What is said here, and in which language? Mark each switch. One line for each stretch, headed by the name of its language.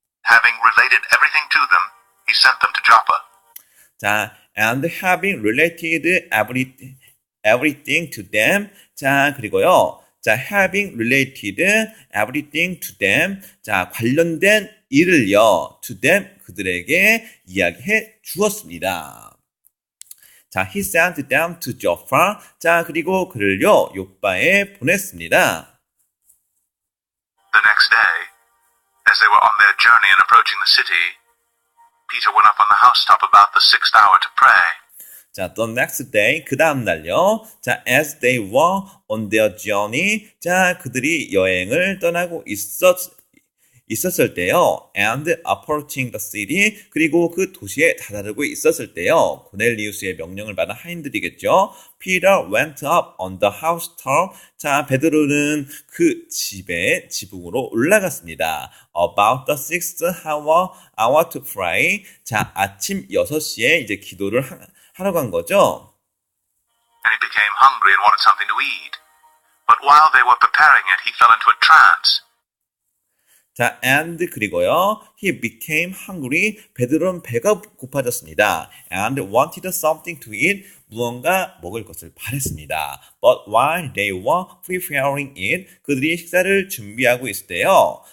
English: Having related everything to them, he sent them to Joppa. 자, and having related everything to them.
Korean: 자, 그리고요.
English: 자, having related everything to them.
Korean: 자, 관련된 일을요.
English: to them,
Korean: 그들에게 이야기해 주었습니다.
English: 자, he sent them to Joppa.
Korean: 자, 그리고 그를요, 요빠에 보냈습니다.
English: The next day, as they were on their journey and approaching the city, Peter went up on the housetop about the 6th hour to pray. 자, the next day, 그 다음 날요. 자, as they were on their journey.
Korean: 자, 그들이 여행을 떠나고 있었을 때요.
English: and approaching the city.
Korean: 그리고 그 도시에 다다르고 있었을 때요. 고넬리우스의 명령을 받은 하인들이겠죠.
English: Peter went up on the housetop.
Korean: 자, 베드로는 그 지붕으로 올라갔습니다.
English: About the 6th hour to pray.
Korean: 자, 아침 6시에 이제 기도를 하러 간 거죠.
English: And he became hungry and wanted something to eat. But while they were preparing it, he fell into a trance. 자, and
Korean: 그리고요.
English: He became hungry.
Korean: 베드로는 배가 고파졌습니다.
English: And wanted something to eat.
Korean: 무언가 먹을 것을 바랬습니다.
English: But while they were preparing it,
Korean: 그들이 식사를 준비하고 있을 때요.